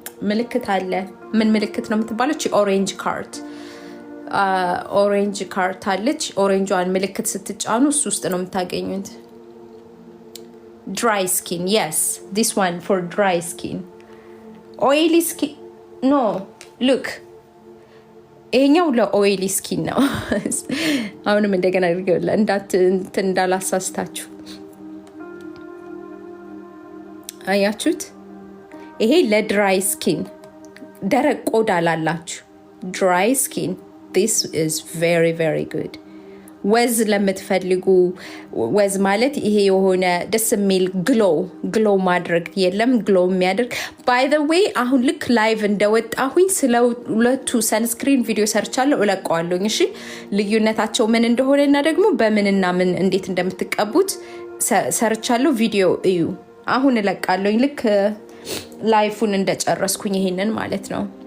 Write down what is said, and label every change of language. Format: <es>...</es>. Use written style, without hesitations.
<am>ምልክት አለ። ምን ምልክት ነው የምትባለው? ኦሬንጅ ካርት ኦሬንጅ ካርት አለች። ኦሬንጇን ምልክት ስትጫኑ እሱ ውስጥ ነው የምታገኙት።</am> <en>dry skin, yes, this one for dry skin. oily skin no, look,</en> <am>ይሄኛው ለኦይሊ ስኪን ነው። አሁንም እንደገና አድርገውላ እንዳላሳስታችሁ። አያችሁት? ይሄ ለድራይ ስኪን ደረቅ ቆዳ ላላችሁ</am> <en>dry skin, this is very very good.</en> <am>ወዝ ለምትፈልጉ፣ ወዝ ማለት ይሄ የሆነ ደስ የሚል ግሎ ማድረግ የለም ግሎ የሚያደርግ ባይ ዘ ዌይ አሁን ልክ ላይቭ እንደወጣሁኝ ስለ ሁለቱ ሰንስክሪን ቪዲዮ ሰርቻለሁ፣ እለቀዋለሁኝ። እሺ ልዩነታቸው ምን እንደሆነ እና ደግሞ በምንና ምን እንዴት እንደምትቀቡት ሰርቻለሁ። ቪዲዮ እዩ፣ አሁን እለቃለሁኝ ልክ ላይፉን እንደጨረስኩኝ ይሄንን ማለት ነው።</am>